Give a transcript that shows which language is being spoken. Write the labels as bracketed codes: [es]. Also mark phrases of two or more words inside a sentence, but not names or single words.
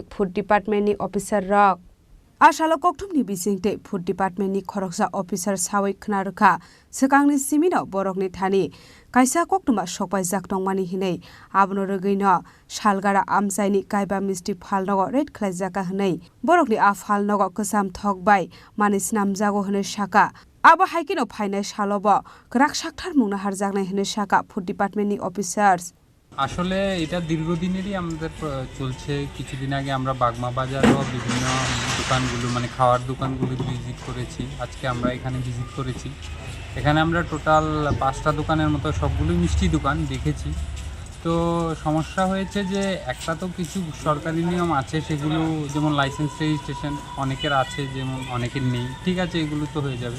[trp] फुड डिपार्टमेन्टनि अफिसार रक आसालो कक्टमनि बिसिंते फुड डिपार्टमेन्टनि खरकसा अफिसार सावै खनारुखा सिगांनि सिमिनो बरकनि थानि काइसा कक्टमा सकबाय जाकटंमानि हिनै आबनो रगैनो सालगरा आमसाइनि काइबा मिस्टी फालनगो रेड खलाइजाका हनै बरकनि आ फालनगो गोजाम थकबाय मानि स्नामजागो हनै साका आबा हाइकिनो फाइनाय सालबो ग्राक साकथार मुंना हारजागनाय हनै साका फुड डिपार्टमेन्टनि अफिसार्स [bn] আসলে এটা দীর্ঘদিনেরই আমাদের চলছে। কিছুদিন আগে আমরা বাগমা বাজারও বিভিন্ন দোকানগুলো মানে খাওয়ার দোকানগুলো ভিজিট করেছি, আজকে আমরা এখানে ভিজিট করেছি। এখানে আমরা টোটাল 5টা দোকানের মতো সবগুলোই মিষ্টি দোকান দেখেছি। তো সমস্যা হয়েছে যে একটা তো কিছু সরকারি নিয়ম আছে, সেগুলো যেমন [en] license registration [bn] অনেকের আছে, যেমন অনেকের নেই, ঠিক আছে এগুলো তো হয়ে যাবে।